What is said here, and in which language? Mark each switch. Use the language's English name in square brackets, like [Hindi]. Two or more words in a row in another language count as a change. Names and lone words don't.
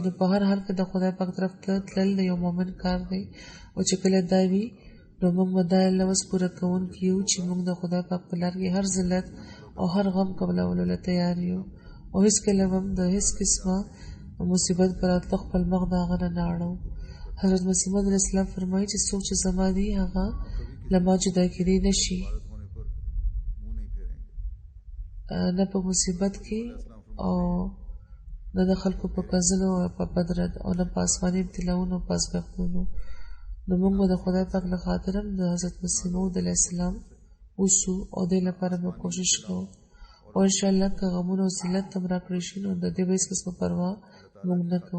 [Pashto] نو په هر حال کې د خدای پاک طرف ته تلل د یو مؤمن کار دی او چې کله دا وي نو موږ به دا لوز پوره کوونکي یو چې موږ د خدای پاک په لار کې هر ذلت او هر غم قبلولو له تیار یو او هیڅکله هم د هیڅ قسمه مصیبت پر راتلو خپل مخ د هغه نه اړوو. حضرت مسیح موعود علیه السلام فرمایي چې څوک چې زما دی هغه له ما جدا کېدی نه شي. [Urdu] عبادت ہونے پر منہ نہیں پھیریں گے [Pashto] نه په مصیبت کې او نه د خلکو په قزلو او په بدرت او نه په آسماني ابتلاونو او په ازمېښتونو. نو موږ به د خدای پاک له خاطر هم د حضرت مسیح موعود علیه السلام اوسو او دې لپاره به کوشش کوو او انشاءالله که غمونه او ذلت هم راکړی شي نو د دې به هېڅ قسمه پروا موږ نه کوو.